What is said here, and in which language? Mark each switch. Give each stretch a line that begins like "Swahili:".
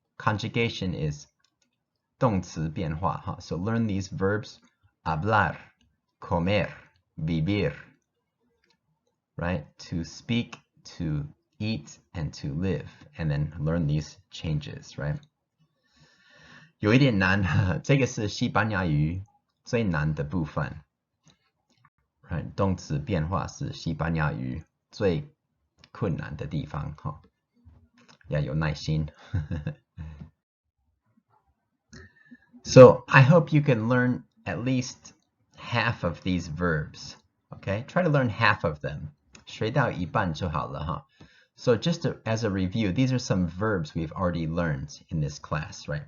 English: Conjugation is 动词变化, huh? So learn these verbs: hablar, comer, vivir, right? To speak, to eat, and to live. And then learn these changes, right?
Chinese: 有一点难，这个是西班牙语最难的部分。
English: Right?
Chinese: 动词变化是西班牙语最困难的地方，哈，要有耐心。
English: So I hope you can learn at least half of these verbs. Okay, try to learn half of them.
Chinese: 学到一半就好了，哈。
English: So just as a review, these are some verbs we've already learned in this class, right?